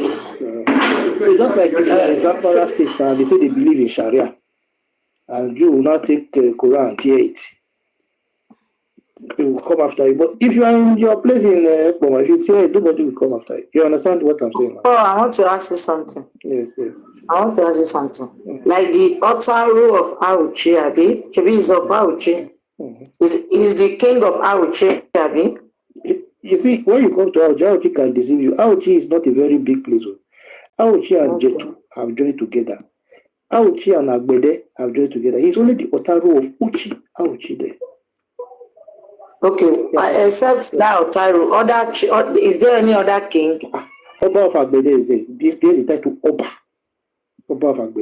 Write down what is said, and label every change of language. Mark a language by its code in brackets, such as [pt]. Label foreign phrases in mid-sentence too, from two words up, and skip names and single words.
[en] So just like in Zamfara State, they say they believe in Sharia, and you will not take Quran and tear it. They will come after you. But if you are in your place in Ekpoma, if you tear it, nobody will come after you. You understand what I'm saying? Oh, I want to ask you something. Yes. I want to ask you something. Like the Otaru of Auchi, Abi, is of Auchi. Is the king of Auchi, Abi? You see, when you come to Auchi can deceive you. Auchi is not a very big place. Auchi and Jetu have joined together. Auchi and Agbede have joined together. He's only the Otaru of Uchi, Auchi there. Okay, except that Otaru, is there any other king? Oba of Agbede is there. This is the title Oba. Oba of Agbede.